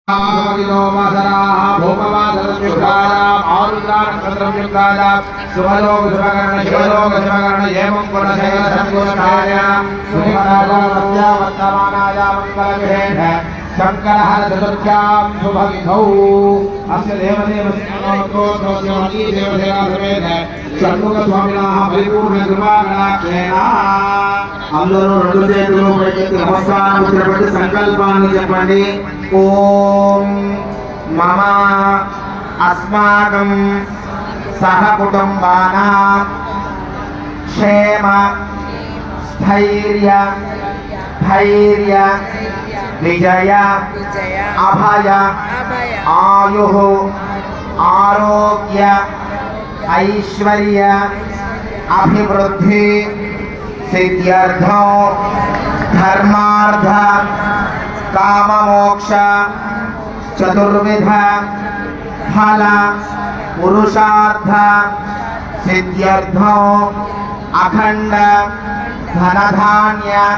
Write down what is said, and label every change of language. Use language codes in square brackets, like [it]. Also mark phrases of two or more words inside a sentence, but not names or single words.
[sa] शंकर चतुर्थ्यां शुभविधौ अस्य देवदेवसेना समेत षण्मुख स्वामिनः परिपूर्ण कृपाकटाक्षेण [te] అందరూ రెండు చేతులు పైకెత్తి నమస్కారం చేపట్టి సంకల్పాన్ని చెప్పండి. [sa] ఓం మమ అస్మాకం సహ కుటుంబానాం క్షేమ స్థైర్య ధైర్య విజయ అభయ ఆయు ఆరోగ్య ఐశ్వర్య అభివృద్ధి सिद्ध्यर्थो धर्मार्थ काममोक्ष चतुर्विध फल पुरुषार्थ सिद्ध्यर्थो अखंड धनधान्य